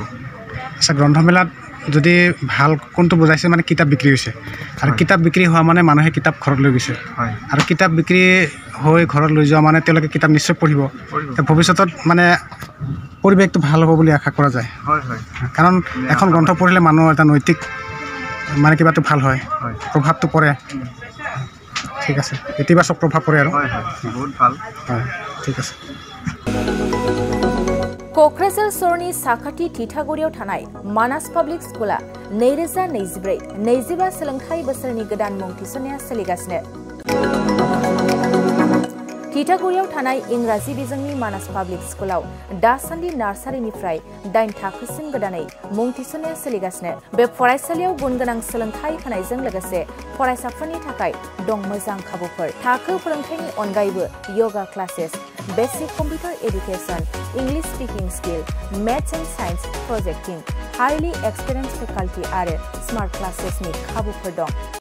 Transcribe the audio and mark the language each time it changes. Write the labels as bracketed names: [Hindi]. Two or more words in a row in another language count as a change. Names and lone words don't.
[Assamese] আচ্ছা গ্ৰন্থমেলাত যদি ভাল কোনটো বুজাইছে মানে কিতাপ বিক্ৰী হৈছে আৰু কিতাপ বিক্ৰী হোৱা মানে মানুহে কিতাপ ঘৰত লৈ গৈছে আৰু কিতাপ বিক্ৰী হৈ ঘৰত লৈ যোৱা মানে তেওঁলোকে কিতাপ নিশ্চয় পঢ়িব ভৱিষ্যতত মানে পৰিৱেশটো ভাল হ'ব বুলি আশা কৰা যায় কাৰণ এখন গ্ৰন্থ পঢ়িলে মানুহৰ এটা নৈতিক মানে কিবাটো ভাল হয় প্ৰভাৱটো পৰে ঠিক আছে ইতিবাচক প্ৰভাৱ পৰে আৰু বহুত ভাল হয় ঠিক আছে [Bodo] क'क्राझार सरनि साखाथि थिथागुरियाव थानाय मानास पाब्लिक स्कुला 2024-25 सोलोंथाइ बोसोरनि गोदान मुं थिसननाया सोलिगासिनो थिथागुरियाव थानाय इंराजि बिजोंनि मानास पाब्लिक स्कुलाव दासान्दि नार्सारिनिफ्राय 8 थाखोसिम गोदानै मुं थिसननाया सोलिगासिनो बे फरायसालियाव गुनगोनां सोलोंथाइ होनायजों लोगोसे फरायसाफोरनि थाखाय दं मोजां खाबुफोर थाखो फोरोंथायनि अनगायैबो [English] yoga classes basic computer education English speaking skill maths and science projecting highly experience faculty [Bodo] आरो [English] smart classesni [Bodo] खाबुफोर दं